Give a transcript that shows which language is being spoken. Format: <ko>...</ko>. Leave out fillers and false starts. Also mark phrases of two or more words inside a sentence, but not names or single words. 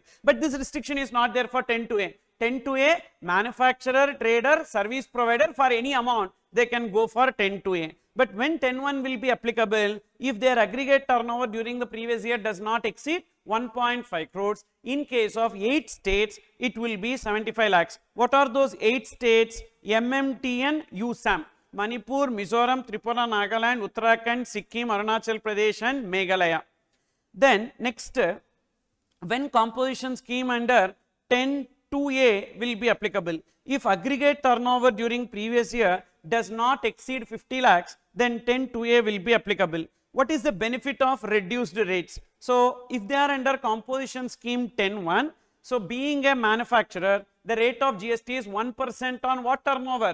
<en>But this restriction is not there for 10(2)A. 10(2)A, manufacturer, trader, service provider, for any amount they can go for 10(2)A. But when 10(1) will be applicable, if their aggregate turnover during the previous year does not exceed 1.5 crores, in case of 8 states, it will be 75 lakhs. What are those 8 states? MMTN, USAM. Manipur, Mizoram, Tripura, Nagaland, Uttarakhand, Sikkim, Arunachal Pradesh and Meghalaya. Then next, when composition scheme under 10(2)A will be applicable, if aggregate turnover during previous year does not exceed 50 lakhs, then 10(2)A will be applicable. What is the benefit of reduced rates? So if they are under composition scheme 10(1), so being a manufacturer, the rate of GST is 1% on what turnover?</en>